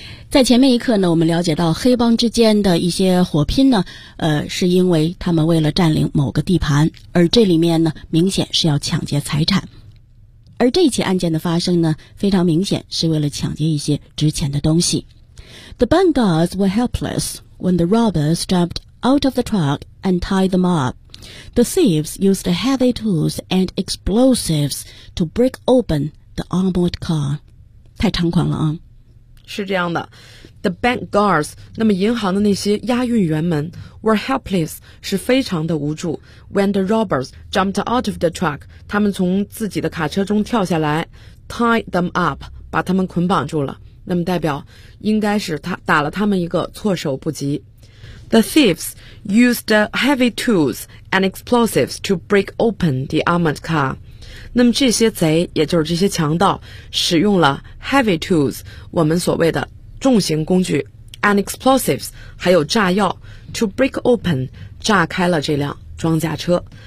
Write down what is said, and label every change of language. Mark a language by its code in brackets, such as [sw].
[zh] 在前面一刻呢，我们了解到黑帮之间的一些火拼呢，是因为他们为了占领某个地盘，而这里面呢明显是要抢劫财产，而这起案件的发生呢非常明显是为了抢劫一些值钱的东西。 [en] The bank guards were helpless when the robbers jumpedout of the truck and tie them up. The thieves used heavy tools and explosives to break open the armored car. [zh] 太猖狂了啊。是这样的。 [en] The bank guards, [zh] 那么银行的那些押运员们 [en] were helpless, [zh] 是非常的无助。 [en] When the robbers jumped out of the truck, [zh] 他们从自己的卡车中跳下来 [en] ,tied them up, [zh] 把他们捆绑住了。那么代表应该是他打了他们一个措手不及。 [en] The thieves used heavy tools and explosives to break open the armored car. [zh] 那么这些贼，也就是这些强盗，使用了 [en] heavy tools, [zh] 我们所谓的重型工具 [en] and explosives, [zh] 还有炸药 [en] to break open, [zh] 炸开了这辆装甲车。